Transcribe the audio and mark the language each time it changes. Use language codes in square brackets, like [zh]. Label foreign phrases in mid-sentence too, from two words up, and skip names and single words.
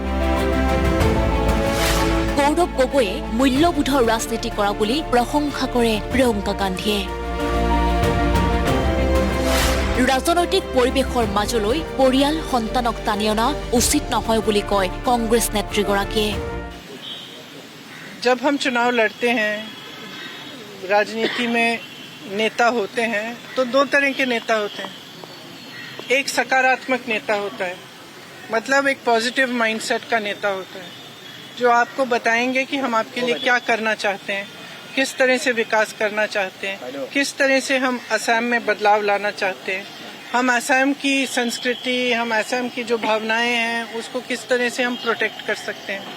[as] গৌৰৱ গগৈয়ে মূল্যবোধৰ ৰাজনীতি কৰা বুলি প্ৰশংসা কৰে প্ৰিয়ংকা গান্ধীয়ে। ৰাজনৈতিক পৰিৱেশৰ মাজলৈ পৰিয়াল সন্তানক টানি অনা উচিত নহয় বুলি কয় কংগ্ৰেছ নেত্ৰীগৰাকীয়ে। [hi] जब हम चुनाव लड़ते हैं, राजनीति में नेता होते हैं तो दो तरह के नेता होते हैं। एक सकारात्मक नेता होता है, मतलब एक [en] positive mindset [hi] का नेता होता है, जो आपको बताएंगे कि हम आपके लिए क्या करना चाहते हैं, किस तरह से विकास करना चाहते हैं, किस तरह से हम असम में बदलाव लाना चाहते हैं, हम असम की संस्कृति, हम असम की जो भावनाएं हैं उसको किस तरह से हम प्रोटेक्ट कर सकते हैं।